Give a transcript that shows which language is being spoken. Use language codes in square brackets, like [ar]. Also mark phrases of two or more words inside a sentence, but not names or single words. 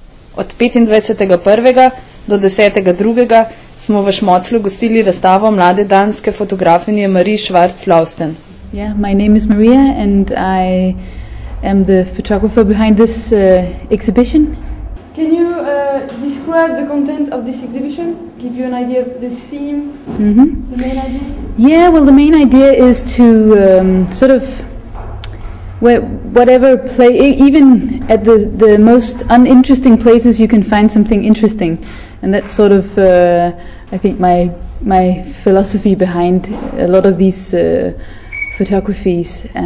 [sl] Od 25.1. do 10.2. smo v Šmoclu gostili razstavo mlade danske fotografinje Marie Lausten. [en] Yeah, my name is Maria and I am the photographer behind this exhibition. Can you describe the content of this exhibition? Give you an idea of the theme, the main idea? Yeah, well, the main idea is to sort of, whatever play, even at the most uninteresting places, you can find something interesting, and that's sort of, I think, my philosophy behind a lot of these photographies.